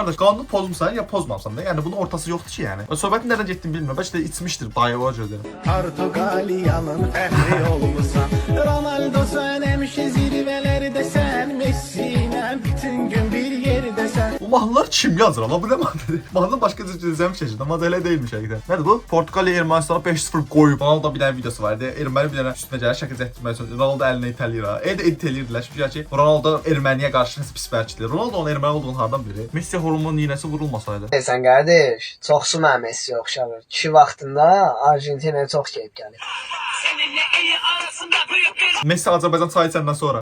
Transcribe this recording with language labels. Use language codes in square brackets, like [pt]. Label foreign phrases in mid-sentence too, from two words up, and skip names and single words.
[az] Qardaş, qanunu pozmusan ya pozmamısan da. Yəni bunun ortası yoxdur ki, yəni. Söhbətin nədən getdiyini bilmirəm. Bəlkə də içmişdir, dayı o cür deyirəm. Portuqaliyanın fəxri olmusan. Ronaldo sən həmişə zirvələrdə sən, Messi ilə bütün gün bir yerdəsən. [tr] Bu mahnılar kim yazır ama bu ne mahnıdır? Mahnı başka düzlem çeşidi ama öyle değilmiş hakikaten. Nedir bu? Portugalya Ermenistan'a 5-0 koyup Ronaldo bir tane videosu vardı. [az] Ermeni bir tane üstüne gəlir şəkil çəkdirmək üçün Ronaldo əlinə itələyir ha. Elə edit eləyirdilər. Çünki ki Ronaldo Erməniyə qarşı pis bərkidir. Ronaldo onun Erməni olduğunu hardan bilir? Messi hormonun iynəsi vurulmasaydı. Sən qardaş, çoxsu mənə Messi oxşamır. Kişi vaxtında Argentinaya çox gəlib gəlir. Messi Azərbaycan çayı səndən sonra.